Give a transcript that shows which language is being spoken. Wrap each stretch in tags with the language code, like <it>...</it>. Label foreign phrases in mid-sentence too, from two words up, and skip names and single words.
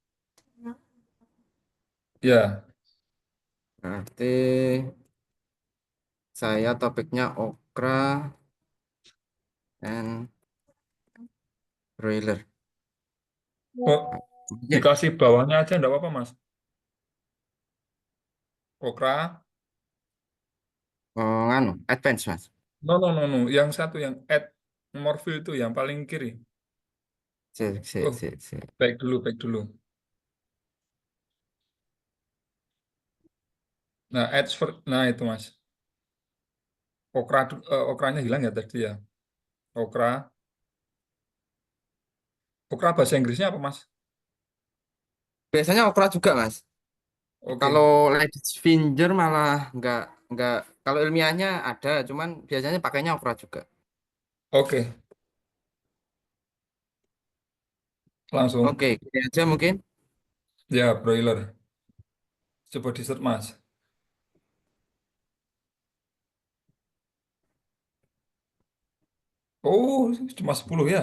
<id>Ya, Berarti saya topiknya</id> <en>okra and broiler.</en> <id>oh, Oke, dikasih bawahnya aja enggak apa-apa, Mas. Okra. nganu, advance, Mas.</id> <en>No, no, no, no.</en> <id>Yang satu yang add Morville itu yang paling kiri. Sip, sip, Oh, sip, sip. baik dulu, baik dulu. Nah, nah itu Mas. Okranya hilang ya tadi ya. Okra. Okra bahasa Inggrisnya apa, Mas? Biasanya okra juga, Mas. Kalau Oke.</id> <en>ladies finger</en> <id>malah nggak. Kalau ilmiahnya ada, cuman biasanya pakainya okra juga. Oke, langsung. Oke, gini aja mungkin. Ya, broiler. Coba di search, Mas. Oh, cuma 10 ya.</id>